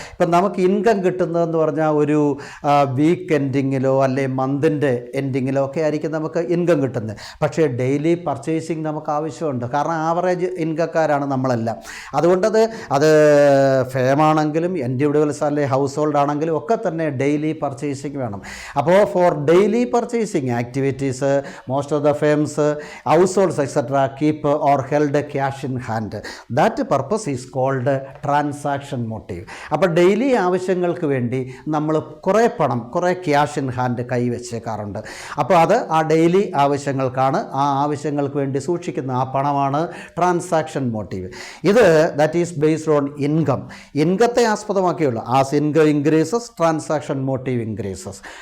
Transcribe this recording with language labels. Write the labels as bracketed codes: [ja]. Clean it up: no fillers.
[ml] ഇപ്പം നമുക്ക് ഇൻകം കിട്ടുന്നതെന്ന് പറഞ്ഞാൽ ഒരു വീക്ക് എൻഡിങ്ങിലോ അല്ലെങ്കിൽ മന്തിൻ്റെ എൻഡിങ്ങിലോ ഒക്കെ ആയിരിക്കും നമുക്ക് ഇൻകം കിട്ടുന്നത്. പക്ഷേ ഡെയിലി പർച്ചേസിങ് നമുക്ക് ആവശ്യമുണ്ട്. കാരണം ആവറേജ് ഇൻകക്കാരാണ് നമ്മളെല്ലാം. അതുകൊണ്ടത് ഫേമാണെങ്കിലും ഇൻഡിവിജ്വൽസ് അല്ലെങ്കിൽ ഹൗസ് ഹോൾഡ് ആണെങ്കിലും ഒക്കെ തന്നെ ഡെയിലി പർച്ചേസിങ് വേണം. [en] അപ്പോൾ for daily purchasing activities, most of the firms, households etc. keep or held cash in hand. That purpose is called transaction motive. [ml] അപ്പോൾ ഡെയിലി ആവശ്യങ്ങൾക്ക് വേണ്ടി നമ്മൾ കുറേ പണം, കുറേ ക്യാഷ് ഇൻ ഹാൻഡ് കൈവച്ചേക്കാറുണ്ട്. അപ്പോൾ അത് ആ ഡെയിലി ആവശ്യങ്ങൾക്കാണ്. ആ ആവശ്യങ്ങൾക്ക് വേണ്ടി സൂക്ഷിക്കുന്ന ആ പണമാണ് ട്രാൻസാക്ഷൻ മോട്ടീവ്. [en] ഇത് that is based on income. [ml] ഇൻകത്തെ ആസ്പദമാക്കിയുള്ള [en] As income increases transaction motive increases.